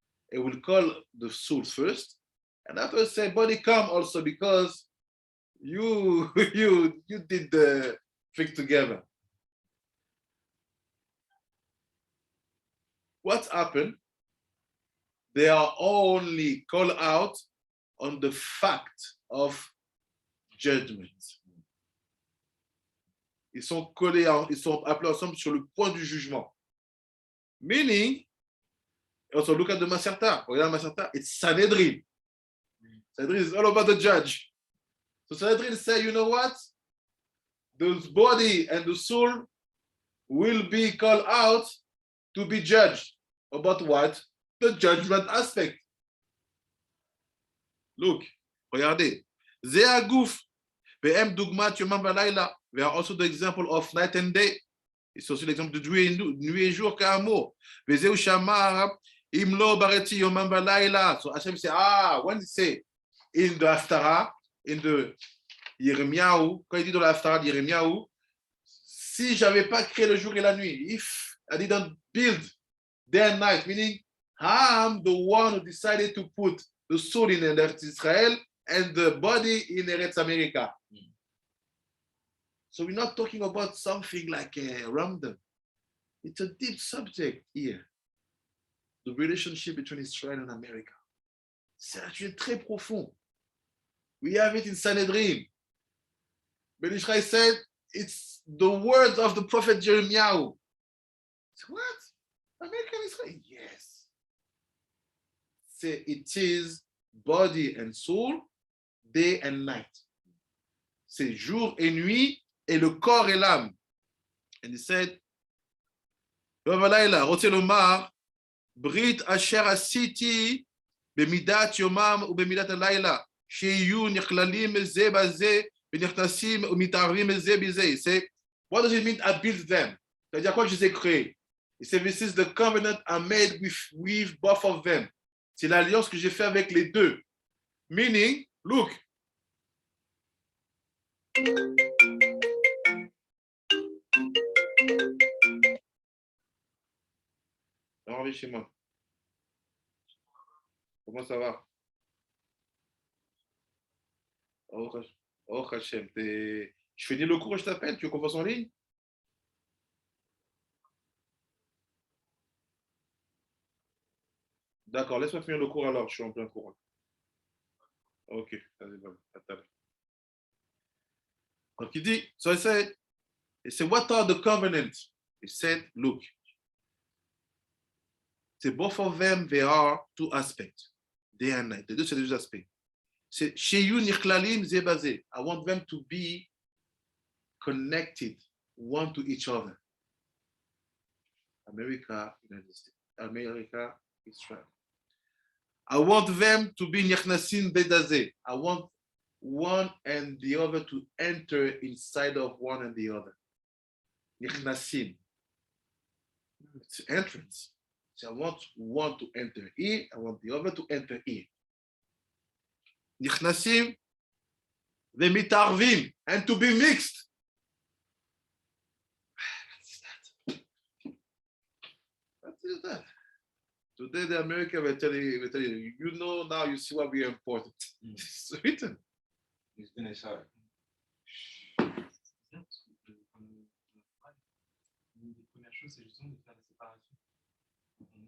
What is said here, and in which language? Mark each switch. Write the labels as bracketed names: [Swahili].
[English] It will call the soul first, and after say, body come also because you did the thing together. What happened? They are only called out on the fact of judgment. [French] Ils sont collés, ils sont appelés ensemble sur le point du jugement. [English] Meaning, also look at the Maserta. [French] Regarde Maserta, [English] it's Sanhedrin. Sanhedrin is all about the judge. So Sanhedrin say, you know what? The body and the soul will be called out to be judged. About what? The judgment aspect. [Hebrew] Look, regardez. Ze aguf, ve'em dugmat yomam v'layla. [English] We are also the example of night and day. [French] C'est aussi l'exemple de nuit et jour ka'amor. [Hebrew] Ve'zeu shamar, im lo bareti yomam v'layla. [English] So Hashem say, when he say in the Haftarah, in the Yirmiyahu, [French] quand il dit dans la Haftarah de Yirmiyahu, si j'avais pas créé le jour et la nuit, [English] if I didn't build day and night, meaning I'm the one who decided to put the soul in Eretz Israel and the body in Eretz America. So we're not talking about something like a random. It's a deep subject here. The relationship between Israel and America. [French] C'est un sujet très profond. [English] We have it in Sanhedrin. Ben Israel said, it's the words of the prophet Jeremiah. What? American Israel? Yes. Say it is body and soul, day and night. [French] C'est jour et nuit, et le corps et l'âme. [English] And he said, [Hebrew] רוצה לומר, ברית אשר עשיתי במידת יומם ובמידת הלילה, שיהיו נכללים זה בזה, ונכנסים ומתערבים זה בזה. [English] C'est, what does it mean I built them? [French] C'est-à-dire quoi que je les ai créés? [English] Et c'est this is the covenant I made with both of them. [French] C'est l'alliance que j'ai fait avec les deux. [English] Meaning, look. [French] Alors, chez moi. Comment ça va? Oh, Hachem, je finis le cours, je t'appelle, tu veux qu'on fasse en ligne? D'accord, laisse-moi finir le cours alors, je suis en plein cours. Ok, vas-y, vas-y, à tout à l'heure. Donc il dit, [English] so he said, what are the covenants? He said, look, c'est both of them, they are two aspects, day and night. [French] Les deux, c'est les deux aspects. C'est chez you [Hebrew] nichlalim zebazé. [English] I want them to be connected one to each other. America, United States. America, Israel. I want them to be [Hebrew] nichnasim bedazé. [English] I want one and the other to enter inside of one and the other. Nichnasim. It's entrance. So I want one to enter here, I want the other to enter here. [Hebrew] Nichnasim, v'mitarvim, [English] and to be mixed. What is that? Today the American will tell you, you know now, you see why we are important. It's written. It's in his heart. [French] Bien, parce que, une des premières choses, c'est justement de faire la séparation.